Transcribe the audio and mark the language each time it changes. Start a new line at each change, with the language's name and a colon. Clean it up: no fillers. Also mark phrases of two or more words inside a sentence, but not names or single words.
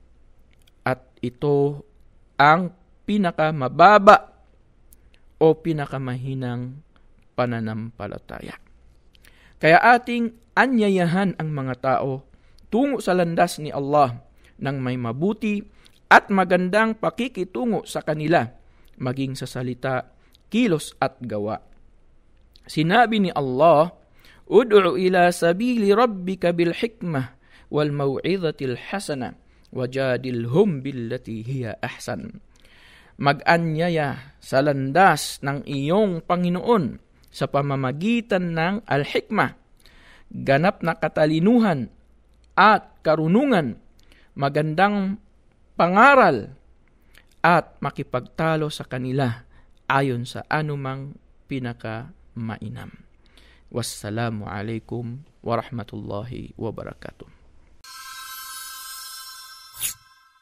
Filipino: At ito ang pinakamababa o pinakamahinang pananampalataya. Kaya ating anyayahan ang mga tao tungo sa landas ni Allah ng may mabuti at magandang pakikitungo sa kanila, maging sa salita, kilos at gawa. Sinabi ni Allah,
Arabic: ادع إلى سبيل ربك بالحكمة والموعظة الحسنة وجادلهم بالتي هي أحسن.
Filipino: Mag-anyaya sa landas ng iyong Panginoon sa pamamagitan ng al-hikmah, ganap na katalinuhan at karunungan, magandang pangaral at makipagtalo sa kanila ayon sa anumang pinakamainam.
Arabic: والسلام عليكم ورحمة الله وبركاته.